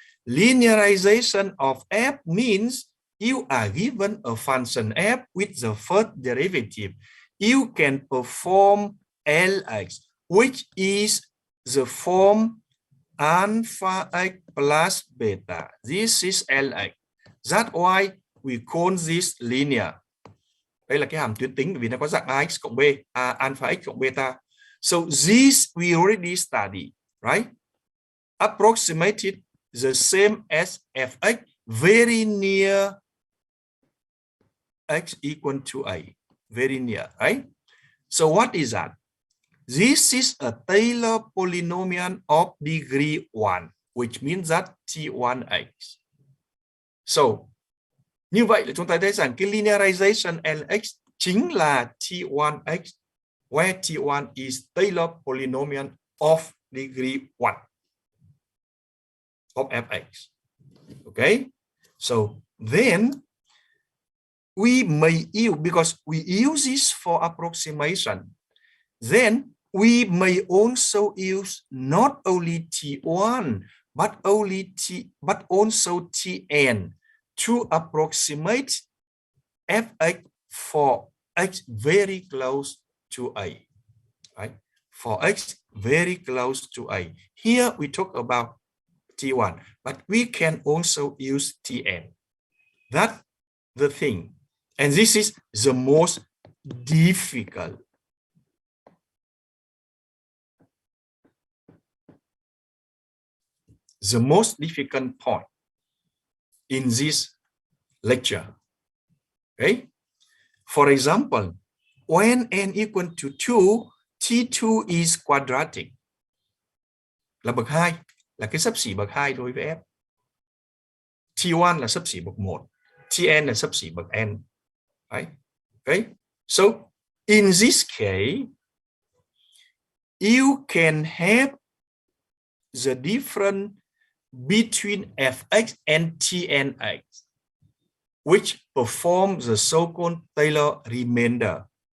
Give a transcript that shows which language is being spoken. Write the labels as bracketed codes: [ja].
[en] Linearization of f means you are given a function f with the first derivative. You can perform Lx, which is the form alpha x plus beta. This is Lx. That's why we call this linear. [vi] Đây là cái hàm tuyến tính vì nó có dạng ax cộng b, alpha x cộng beta. [en] So this we already studied, right? Approximated the same as fx, very near x equal to a, very near, right? So what is that? This is a Taylor polynomial of degree 1, which means that T1x. [vi] So, như vậy là chúng ta thấy rằng cái linearization Lx chính là T1x, [en] where T1 is Taylor polynomial of degree 1 of fx. Okay? So, then we may use, because we use this for approximation, then we may also use not only T1 but also Tn to approximate fx for x very close to a, right? For x very close to a. Here we talk about T1, but we can also use Tn. That's the thing. And this is the most difficult. The most difficult point in this lecture. Okay? For example, when n equal to 2, T2 is quadratic. [vi] Là bậc 2, là cái xấp xỉ bậc 2 đối với f. T1 là xấp xỉ bậc 1, Tn là xấp xỉ bậc n. [en] Right? Okay? So, in this case, you can have the difference between fx and Tnx, which perform the so-called Taylor remainder.